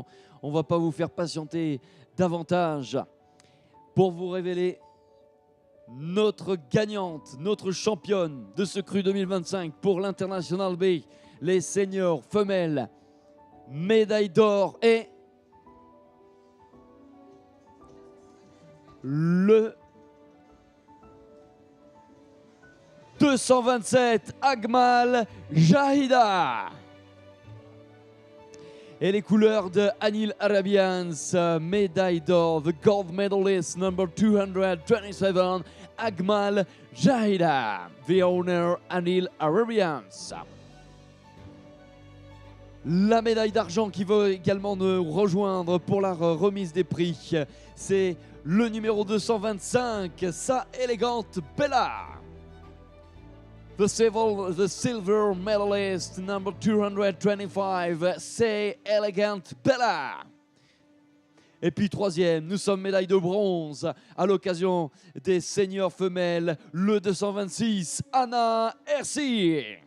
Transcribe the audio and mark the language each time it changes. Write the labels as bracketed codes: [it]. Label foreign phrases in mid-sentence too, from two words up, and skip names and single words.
[fr] On ne va pas vous faire patienter davantage pour vous révéler notre gagnante, notre championne de ce cru 2025 pour l'International B, les seniors femelles, médaille d'or et le 227 Agmal Jahida. Et les couleurs de Anil Arabians, médaille d'or, [en] the gold medalist number 227, Agmal Jahida, the owner Anil Arabians. [fr] La médaille d'argent qui va également nous rejoindre pour la remise des prix, c'est le numéro 225, Sa Elegante Bella. [en] The silver medalist number 225, Sa Elegante Bella. [fr] Et puis troisième, nous sommes médaille de bronze à l'occasion des seniors femelles, le 226, Anna Hersi.